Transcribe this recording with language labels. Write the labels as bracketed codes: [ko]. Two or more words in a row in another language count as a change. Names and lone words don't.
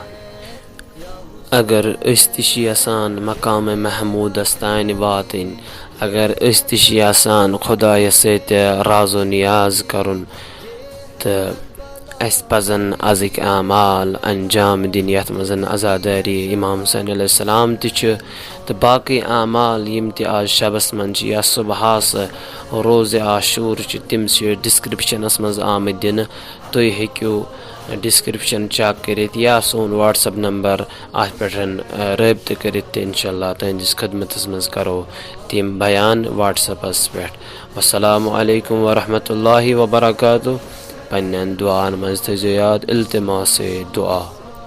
[ks] अगर अस्तिशी आसान मकाम महमूदस तान वातिन अगर अस्तिशी आसान खुदाया सत राज़ो नियाज करुन तो अस पजन अज़िक आमाल अंजाम दिन यथ मज़न अज़ादारी इमाम हुसैन अलैहिस्सलाम तो बाकी आमाल यम त आज शबस मन या सुबहास रोज़ आशूर तम डिस्क्रिप्शनस मज़ आमद दिन। तुम हेक्यो डिस्क्रिप्शन चेक करित या सोन व्हाट्सअप नंबर अत पे रब्त करित इंशाअल्लाह तुहंदिस खदमतस मज़ करो तम बयान व्हाट्सअपस पे। [ar] السلام عليكم ورحمة الله وبركاته. [ks] पन्न दुआन मज़ थो याद इल्तिमास दुआ।